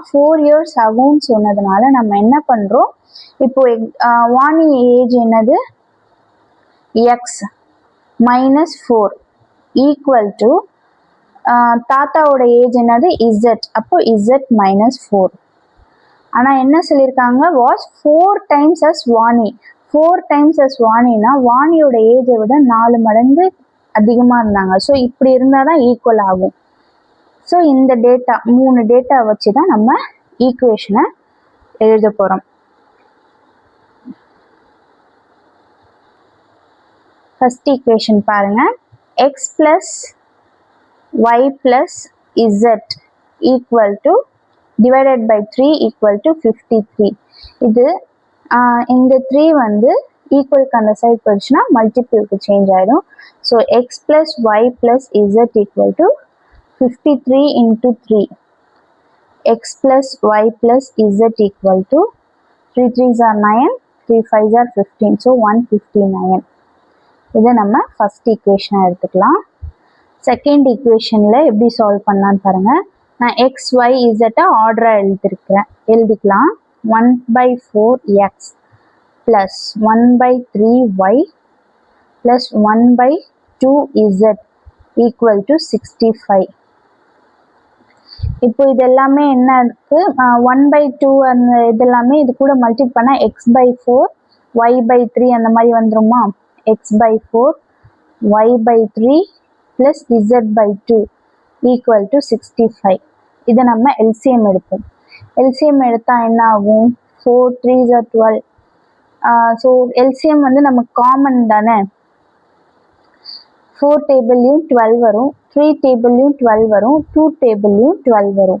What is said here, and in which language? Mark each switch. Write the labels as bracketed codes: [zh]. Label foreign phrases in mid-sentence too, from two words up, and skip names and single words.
[ta] 4 years ஆகும்னு சொன்னதுனால நம்ம என்ன பண்ணுறோம்? இப்போ வாணி ஏஜ் என்னது? X -4 [en] equal to [ta] தாத்தாவோட ஏஜ் என்னது? Z. அப்போ Z -4. ஆனால் என்ன சொல்லியிருக்காங்க? [en] was 4 times as [ta] வாணி. [en] 4 times as [ta] வாணினா வாணியோட ஏஜை விட 4 மடங்கு அதிகமாக இருந்தாங்க. ஸோ இப்படி இருந்தால் தான் ஈக்குவல் ஆகும். ஸோ இந்த டேட்டா 3 டேட்டா வச்சு தான் நம்ம ஈக்குவேஷனை எழுத போகிறோம். [en] first equation பாருங்க, x plus y plus z equal to divided by 3 equal to 53. [ta] இது இந்த 3 வந்து ஈக்குவலுக்கு அந்த சைட் போயிடுச்சுன்னா மல்டிபிளுக்கு சேஞ்ச் ஆகிடும். [en] so x plus y plus z equal to 53 into 3. X plus y plus z equal to 3 3s are 9, 3 5s are 15. So 159. [ta] இதை நம்ம ஃபர்ஸ்ட் ஈக்குவேஷனாக எடுத்துக்கலாம். செகண்ட் ஈக்குவேஷனில் எப்படி சால்வ் பண்ணலான்னு பாருங்கள். நான் எக்ஸ் ஒய் இசட்டை ஆர்டராக எழுதிக்கலாம். [en] 1/4x plus 1/3y plus 1/2z equal to 65. [ta] இப்போ இது எல்லாமே என்ன இருக்கு, 1/2 அந்த இதெல்லாமே இது கூட மல்டிப்ளை பண்ணால் x/4 y/3 அந்த மாதிரி வந்துருமா. [en] x/4 y/3 plus z/2 equal to 65. [ta] இதை நம்ம எல்சிஎம் எடுப்போம். எல்சிஎம் எடுத்தால் என்ன ஆகும், [en] 4 3s are 12. [ta] ஸோ எல்சிஎம் வந்து நமக்கு காமன் தானே. 4 டேபிள்லையும் 12 வரும், 3 டேபிள்லையும் 12 வரும், 2 டேபிள்லையும் 12 வரும்.